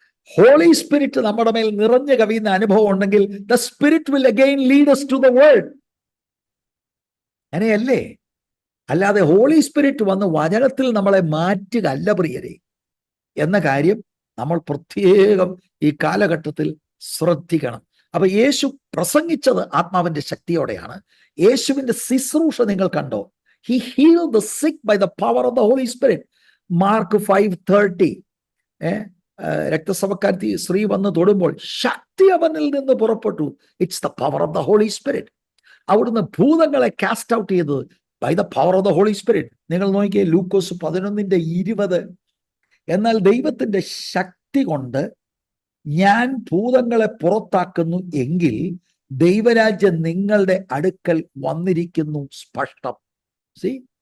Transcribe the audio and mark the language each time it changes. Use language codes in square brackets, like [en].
[en] Holy Spirit [ml] നമ്മുടെ മേൽ നിറഞ്ഞു കവിയുന്ന അനുഭവം ഉണ്ടെങ്കിൽ [en] The Spirit will again lead us to the Word. [ml] അങ്ങനെയല്ലേ? അല്ലാതെ ഹോളി സ്പിരിറ്റ് വന്ന് വചനത്തിൽ നമ്മളെ മാറ്റുക അല്ല പ്രിയരെ എന്ന കാര്യം നമ്മൾ പ്രത്യേകം ഈ കാലഘട്ടത്തിൽ ശ്രദ്ധിക്കണം. അപ്പൊ യേശു പ്രസംഗിച്ചത് ആത്മാവിന്റെ ശക്തിയോടെയാണ്. യേശുവിന്റെ ശുശ്രൂഷ നിങ്ങൾ കണ്ടോ? [en] He healed the sick by the power of the Holy Spirit. [ml] Mark 5:30. രക്തസ്രാവക്കാരി സ്ത്രീ വന്ന് തൊടുമ്പോൾ ശക്തി അവനിൽ നിന്ന് പുറപ്പെട്ടു. [en] It's the power of the Holy Spirit. [ml] അവിടുന്ന് ഭൂതങ്ങളെ [en] cast out [ml] ചെയ്തത് [en] By the power of the Holy Spirit. [ml] നിങ്ങൾ നോക്കിയേ ലൂക്കോസ് 11:20. എന്നാൽ ദൈവത്തിന്റെ ശക്തി കൊണ്ട് ഞാൻ ഭൂതങ്ങളെ പുറത്താക്കുന്നു എങ്കിൽ ദൈവരാജ്യം നിങ്ങളുടെ അടുക്കൽ വന്നിരിക്കുന്നു സ്പഷ്ടം. [en] See?